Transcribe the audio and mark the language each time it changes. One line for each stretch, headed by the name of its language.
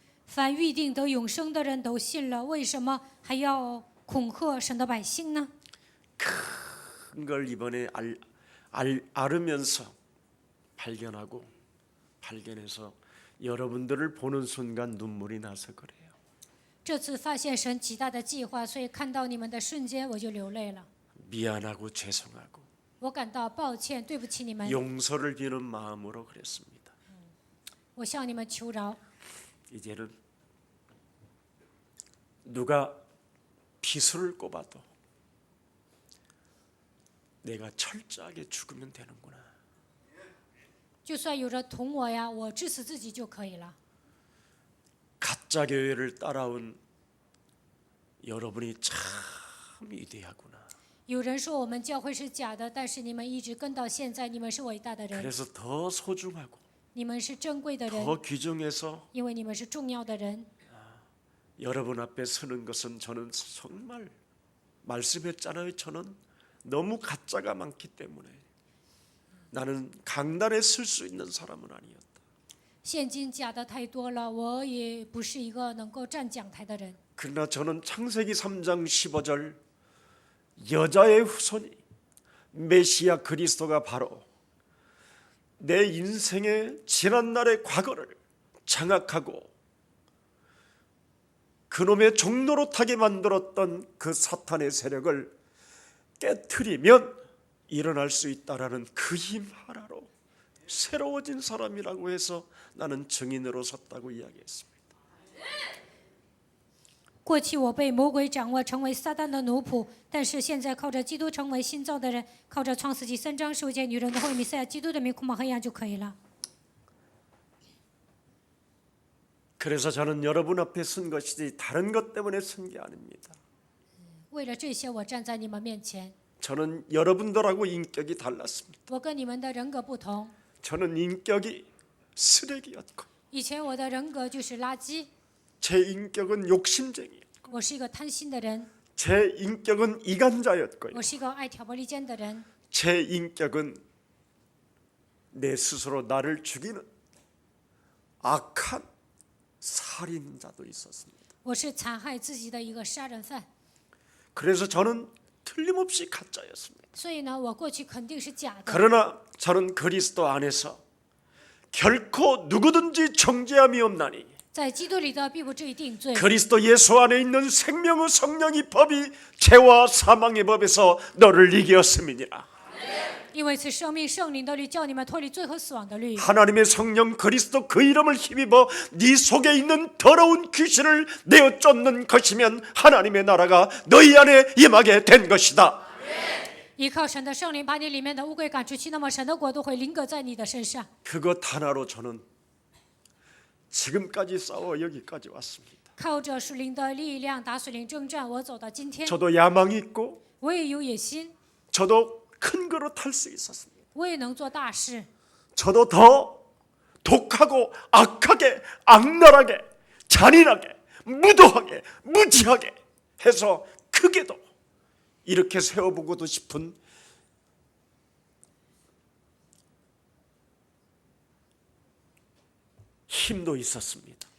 Chinese: 凡预定得永生的人都信了，为什么还要恐吓神的百姓呢？
Korean: 그걸 이번에 알으면서 발견해서 여러분들을 보는 순간 눈물이 나서 그래요.
Chinese: 这次发现神极大的计划，所以看到你们的瞬间，我就流泪了。
Korean: 미안하고 죄송하고
Chinese: 我感到抱歉，对不起你们，
Korean: 용서를 비는 마음으로 그랬습니다.
Chinese: 我向你们求饶。
Korean: 이제는 누가 비수를 꼽아도 내가 철저하게 죽으면 되는구나.
Chinese: 就算有人捅我呀，我治死自己就可以了。
Korean: 가짜 교회를 따라온 여러분이 참 위대하구나.
Chinese: 有人说我们教会是假的，但是你们一直跟到现在，你们是伟大的人，
Korean: 그래서 더 소중하고
Chinese: 你们是珍贵的人，
Korean: 더 귀중해서
Chinese: 因为你们是重要的人。
Korean: 여러분 앞에 서는 것은 저는 정말 말씀했잖아요. 저는 너무 가짜가 많기 때문에 나는 강단에 설 수 있는 사람은 아니었다.
Chinese: 现今假的太多了，我也不是一个能够站讲台的人。
Korean: 그러나 저는 창세기 3장 15절 여자의 후손이 메시아 그리스도가 바로 내 인생의 지난날의 과거를 장악하고 그놈의 종노릇하게 만들었던 그 사탄의 세력을 깨트리면 일어날 수 있다라는 그 힘 하나로 새로워진 사람이라고 해서 나는 증인으로 섰다고 이야기했습니다.
Chinese: 过去我被魔鬼掌握，成为撒旦的奴仆，但是现在靠着基督成为新造的人，靠着创世纪3章受见女人的后裔弥赛亚基督的名控告黑暗就可以了。
Korean: 그래서 저는 여러분 앞에 선 것이지 다른 것 때문에 선 게 아닙니다.
Chinese: 为了这些，我站在你们面前。
Korean: 저는 여러분들하고 인격이 달랐습니다.
Chinese: 我跟你们的人格不同，
Korean: 저는 인격이 쓰레기였고
Chinese: 以前我的人格就是垃圾，
Korean: 제 인격은 욕심쟁이였고
Chinese: 我是一个贪心的人，
Korean: 제 인격은 이간자였고요.
Chinese: 我是一个爱挑拨离间的人，
Korean: 제 인격은 내 스스로 나를 죽이는 악한 살인자도 있었습니다.
Chinese: 我是残害自己的一个杀人犯。
Korean: 그래서 저는 틀림없이 가짜였습니다.
Chinese: 所以呢，我过去肯定是假的。
Korean: 그러나 저는 그리스도 안에서 결코 누구든지 정죄함이 없나니
Chinese: 在基督里的必不至于定罪。
Korean: 그리스도 예수 안에 있는 생명의 성령의 법이 죄와 사망의 법에서 너를 이겼음이니라.
Chinese: 因为此生命圣灵的律叫你们脱离罪和死亡的律。
Korean: 하나님의 성령 그리스도 그 이름을 힘입어 네 속에 있는 더러운 귀신을 내어 쫓는 것이면 하나님의 나라가 너희 안에 임하게 된 것이다.
Chinese: 依靠神的圣灵把你里面的污鬼赶出去，那么神的国度会临格在你的身上。
Korean: 그것 하나로 저는 지금까지 싸워 여기까지 왔습니다.
Chinese: 靠着属灵的力量打属灵征战，我走到今天。
Korean: 저도 야망이 있고
Chinese: 我也有野心，
Korean: 저도 큰 그릇 할 수 있었습니다.
Chinese: 我也能做大事。
Korean: 저도 더 독하고 악하게 악랄하게 잔인하게 무도하게 무지하게 해서 크게도 이렇게 세워보고도 싶은 힘도 있었습니다.